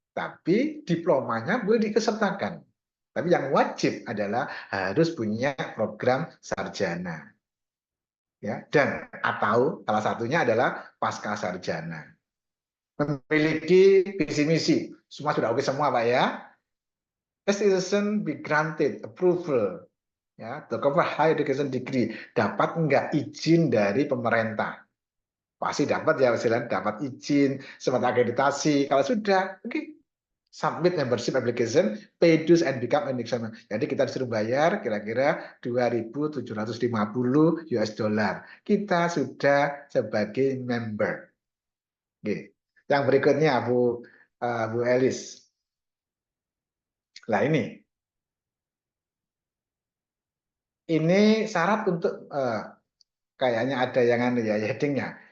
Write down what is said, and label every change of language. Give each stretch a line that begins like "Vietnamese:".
Indonesian: Tapi diplomanya boleh diikutsertakan. Tapi yang wajib adalah harus punya program sarjana. Ya, dan atau salah satunya adalah pasca sarjana. Memiliki visi misi. Semua sudah oke semua, Pak ya.
English: Citizen be granted approval ya, to cover higher education degree.
Indonesian: Dapat nggak izin dari pemerintah? Pasti dapat ya, misalnya dapat izin, sempat akreditasi. Kalau sudah, oke,
English: submit membership application, pay dues and become an examiner.
Indonesian: Jadi kita disuruh bayar kira-kira 2.750 US dollar. Kita sudah sebagai member. Oke. Yang berikutnya Bu Elis. Nah ini syarat untuk kayaknya ada yang ya headingnya.